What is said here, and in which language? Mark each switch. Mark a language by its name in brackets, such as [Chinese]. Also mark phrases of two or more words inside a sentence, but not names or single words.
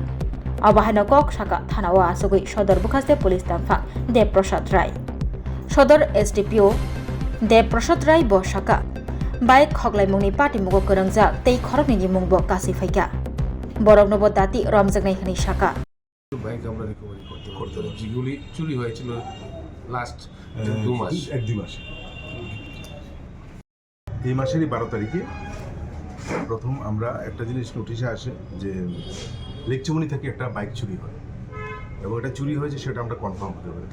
[Kok Borok] Abahano Kok Shaka Thanawa Asogui Shodor Bukhaste Police Tamphak Dev Prasad Rai. Shodor SDPO Dev Prasad Rai Bo Shaka. Bai Khoglai Mungni Party Mugo Kerengjak Tei Khorokni Mungbo Kasi Faika. Borok Nobo Dati Ramjagnai Hani Shaka. [Bangla] বাইক আমরা রিকভারি করতে পারি যেগুলি চুরি হয়েছিল লাস্ট 2 মাস এই মাসেরই 12 তারিখে প্রথম আমরা একটা জিনিস নোটিশে আসে যে লেকচুমনি থেকে একটা বাইক চুরি হয় এবং এটা চুরি হয়েছে সেটা আমরা কনফার্ম করতে পারি।